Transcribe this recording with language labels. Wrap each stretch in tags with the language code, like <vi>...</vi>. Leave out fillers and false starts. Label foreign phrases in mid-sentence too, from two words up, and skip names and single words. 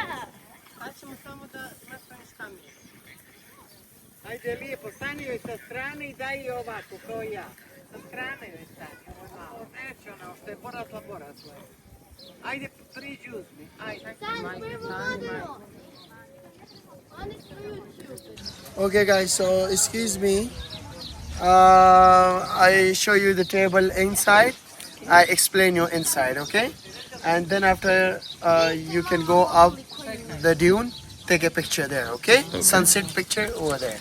<hr>Sad ćemo samo da nastaviš kameru. Ajde lijepo, stani joj sa strane i daj joj ovako, kao ja. Sa strane joj stani, ovo je malo. Neće ona, što je porasla, porasla je. Ajde, priđi uzmi. Ajde. Sad prvo vodimo. Oni su YouTube.</hr> <en>Okay, guys. So excuse me. I show you the table inside. I explain you inside. Okay. And then after you can go up the dune, take a picture there, okay? Sunset picture over there.</en>